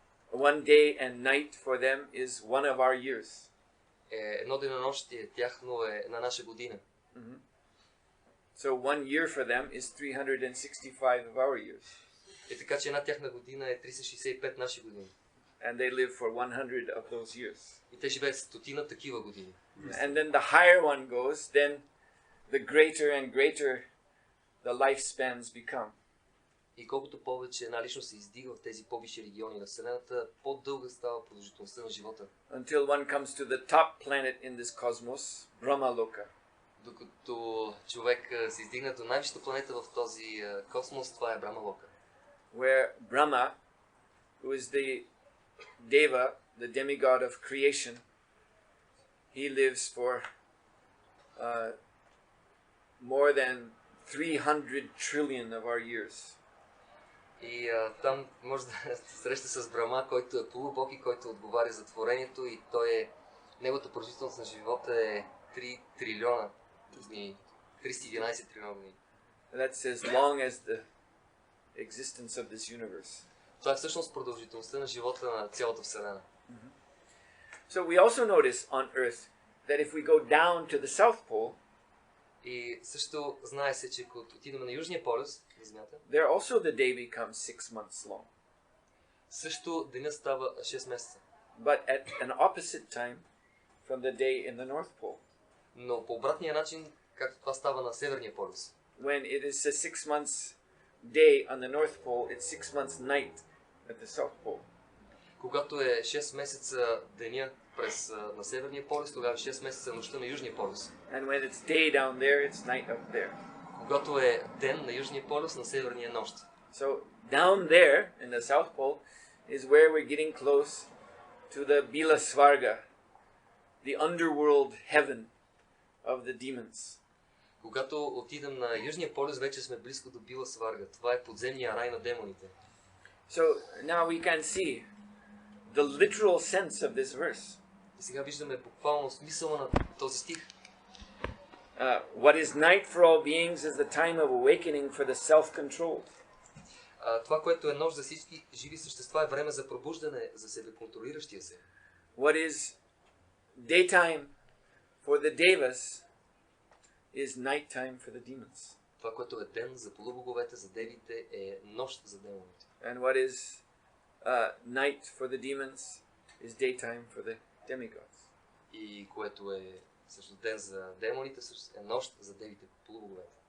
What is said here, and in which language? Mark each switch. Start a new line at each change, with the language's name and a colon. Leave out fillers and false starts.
English: One day and night for them is one of our years.
Bulgarian: Едно денонощие тяхно е една наша година.
English: So 1 year for them is 365 of our years.
Bulgarian: И така че една тяхна година е 365 наши години.
English: And they live for 100 of those years.
Bulgarian: И те живеят 100 такива години.
English: And then the higher one goes, then the greater and greater the lifespans become.
Bulgarian: И колкото повече една личност се издига в тези по-висши региони на Вселената, по-дълга става продължителността на живота.
English: Until one comes to the top planet in this cosmos, Brahmaloka.
Bulgarian: Докато човек се издигне до най-висшата планета в този космос, това е Брахмалока.
English: Where Brahma, who is the Deva, the demigod of creation, he lives for more than 300 trillion of our years.
Bulgarian: И там може да се среща с Брахма, който е полубог и който отговаря за творението, и неговата продължителност на живота е 3 трилиона години, 311 трилиона години.
English: That's as long as the existence of this universe.
Bulgarian: Това е всъщност продължителността на живота на цялата Вселена.
English: So we also notice on Earth that if we go down to the South Pole,
Bulgarian: И също знае се, че ако отидем на Южния полюс, на Земята,
English: there also the day becomes 6 months long.
Bulgarian: също денят става 6 месеца.
English: But at an opposite time from the day in the North Pole.
Bulgarian: Но по обратния начин, както това става на Северния полюс.
English: When it is a 6 months day on the North Pole, it's 6 months night at the South Pole.
Bulgarian: Когато е 6 месеца деня на Северния полюс, тогава е 6 месеца нощта на Южния полюс.
English: And when it's day down there, it's night up there.
Bulgarian: Когато е ден на Южния полюс, на Северния нощ.
English: So down there in the South Pole is where we're getting close to the Bila Svarga, the underworld heaven of the demons.
Bulgarian: Когато отидем на Южния полюс, вече сме близко до Била Сварга. Това е подземния рай на демоните.
English: So now we can see the literal sense of this verse.
Bulgarian: И сега виждаме буквално смисъла на този стих.
English: What is night for all beings is the time of awakening for the self-controlled.
Bulgarian: Това, което е нощ за всички живи същества, е време за пробуждане за себе контролиращия се.
English: What is daytime for the devas is nighttime for the demons.
Bulgarian: Това, което е ден за полубоговете, за девите, е нощ за демоните.
English: And what is night for the demons is daytime for the demigods.
Bulgarian: И което е също ден за демоните, също е нощ за девите полубоговете.